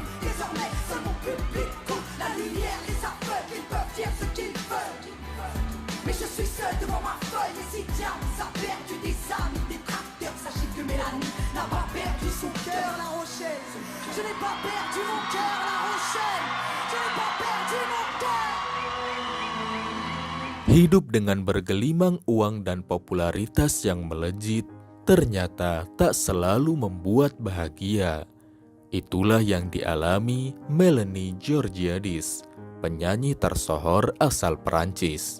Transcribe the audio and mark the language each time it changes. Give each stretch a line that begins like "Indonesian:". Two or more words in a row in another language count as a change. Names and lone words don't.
French: Désormais, seul mon public compte. La lumière, les aveugles, ils peuvent dire ce qu'ils veulent. Mais je suis seul devant ma feuille. Et si Diams a perdu des amis, des tracteurs, sachez que Mélanie n'a pas perdu son cœur, La Rochelle. Je n'ai pas perdu mon cœur, La Rochelle. Je n'ai pas perdu mon cœur.
Indonesian: Hidup dengan bergelimang uang dan popularitas yang melejit ternyata tak selalu membuat bahagia. Itulah yang dialami Melanie Georgiadis, penyanyi tersohor asal Perancis.